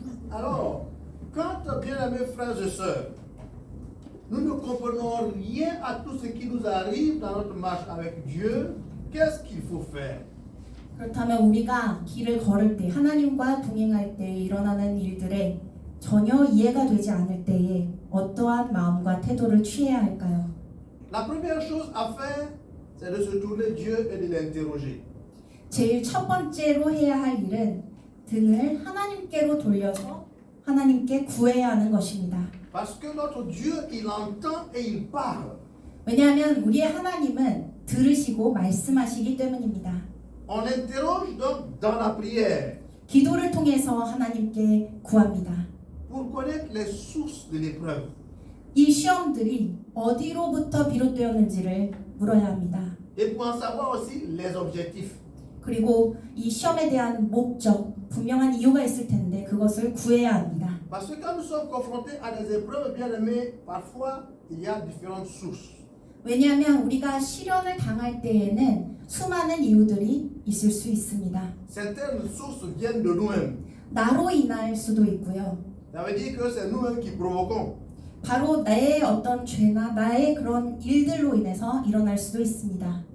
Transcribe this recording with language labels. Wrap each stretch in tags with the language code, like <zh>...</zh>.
<fr>Alors, quand, bien-aimés frères et sœurs, nous ne comprenons rien à tout ce qui nous arrive dans notre marche avec Dieu, qu'est-ce qu'il faut faire?</fr> <ko>그렇다면 우리가 길을 걸을 때 하나님과 동행할 때 일어나는 일들에 전혀 이해가 되지 않을 때에 어떠한 마음과 태도를 취해야 할까요?</ko> <fr>La première chose à faire, c'est de se tourner Dieu et de l'interroger.</fr> <ko>제일 첫 번째로 해야 할 일은 등을 하나님께로 돌려서 하나님께 구해야 하는 것입니다.</ko> <fr>Parce que notre Dieu, il entend et il parle.</fr> <ko>왜냐하면 우리의 하나님은 들으시고 말씀하시기 때문입니다.</ko> <fr>On interroge donc dans la prière</fr> <ko>기도를 통해서 하나님께 구합니다.</ko> <fr>pour connaître les sources de l'épreuve.</fr> <ko>이 시험들이 어디로부터 비롯되었는지를 물어야 합니다.</ko> <fr>Et pour en savoir aussi les objectifs.</fr> <ko>그리고 이 시험에 대한 목적, 분명한 이유가 있을 텐데 그것을 구해야 합니다.</ko> <fr>Parce que quand nous sommes confrontés à des épreuves, bien aimés, parfois il y a différentes sources.</fr> <ko>왜냐하면 우리가 시련을 당할 때에는 수많은 이유들이 있을 수 있습니다.</ko> <fr>Certaines sources viennent de nous-mêmes.</fr> <ko>나로 인할 수도 있고요.</ko> <fr>Ça veut dire que c'est nous-mêmes qui provoquons.</fr> <ko>바로 나의 어떤 죄나 나의 그런 일들로 인해서 일어날 수도 있습니다.</ko>